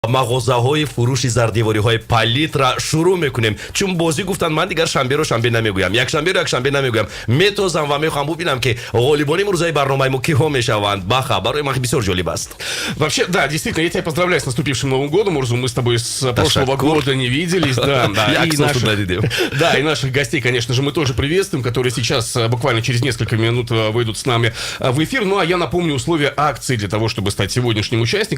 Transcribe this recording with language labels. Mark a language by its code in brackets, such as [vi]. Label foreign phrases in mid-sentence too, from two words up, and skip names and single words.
[tg] мағозаҳои фурӯши зардевориҳои палитра шурӯъ мекунем. Чун бозӣ гуфтанд, ман дигар шанберо шанбе намегӯям, якшанберо якшанбе намегӯям. Метозам ва мехоҳам бубинам ки ғолибони имрӯзаи барномаи мо киҳо мешаванд. Баха, барои ман бисёр ҷолиб аст. [ru] Вообще, да, действительно, я тебя поздравляю с наступившим Новым годом, Мурзу. Мы с тобой с прошлого года не виделись. Да, и наших гостей, конечно же, мы тоже приветствуем, которые сейчас буквально через несколько минут выйдут с нами в эфир. Ну, а я напомню условия акции для того, чтобы стать сегодняшним участником.